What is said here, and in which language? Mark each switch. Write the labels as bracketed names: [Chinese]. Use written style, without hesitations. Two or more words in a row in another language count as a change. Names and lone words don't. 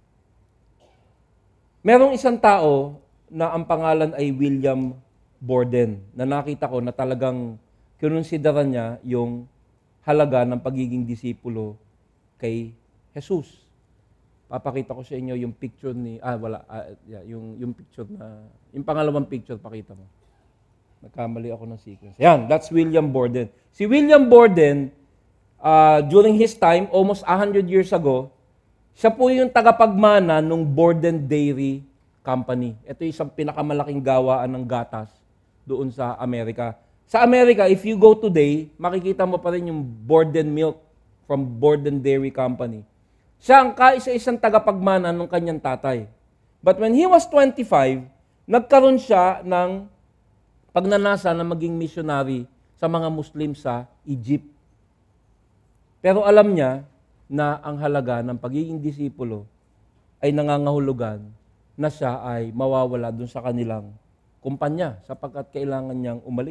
[Filipino] Merong isang tao na ang pangalan ay William Borden, na nakita ko na talagang kinonsidera niya yung halaga ng pagiging disipulo kay Jesus. Papakita ko sa inyo yung picture ni, yung picture na, yung pangalawang picture, pakita mo. Nagkamali ako ng sequence. Yan, [English] that's William Borden. Si William Borden, during his time, almost 100 years ago, [Filipino] siya po yung tagapagmana ng Borden Dairy Company. Ito yung isang pinakamalaking gawaan ng gatas doon sa Amerika. Sa Amerika, [English] if you go today, [Filipino] makikita mo pa rin yung Borden milk from Borden Dairy Company. Siya ang kaisa-isang tagapagmana ng kanyang tatay. [English] But when he was 25, [Filipino] nagkaroon siya ng pagnanasa na maging missionary sa mga Muslim sa Egypt. Pero alam niya na ang halaga ng pagiging disipulo ay nangangahulugan na siya ay mawawala dun sa kanilang kumpanya sapagkat kailangan niyang umalis.